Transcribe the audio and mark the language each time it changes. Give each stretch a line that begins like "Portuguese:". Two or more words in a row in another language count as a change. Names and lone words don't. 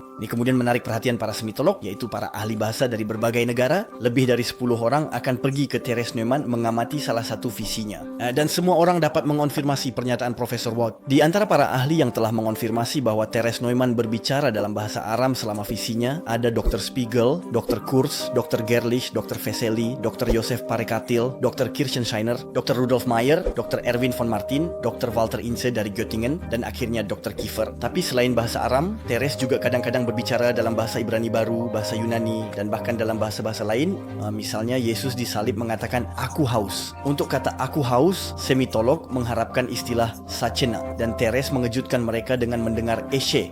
Indonesian: Ini kemudian menarik perhatian para semitolog, yaitu para ahli bahasa dari berbagai negara. Lebih dari 10 orang akan pergi ke Therese Neumann mengamati salah satu visinya. Dan semua orang dapat mengonfirmasi pernyataan Profesor Watt. Di antara para ahli yang telah mengonfirmasi bahwa Therese Neumann berbicara dalam bahasa Aram selama visinya, ada Dr. Spiegel, Dr. Kurz, Dr. Gerlich, Dr. Vesely, Dr. Josef Parekatil, Dr. Kirchenscheiner, Dr. Rudolf Meyer, Dr. Erwin von Martin, Dr. Walter Inze dari Göttingen, dan akhirnya Dr. Kiefer. Tapi selain bahasa Aram, Therese juga kadang-kadang berbicara dalam bahasa Ibrani baru, bahasa Yunani, dan bahkan dalam bahasa-bahasa lain. Misalnya Yesus disalib mengatakan aku haus. Untuk kata aku haus, semitolog mengharapkan istilah sachena, dan Therese mengejutkan mereka dengan mendengar eshe.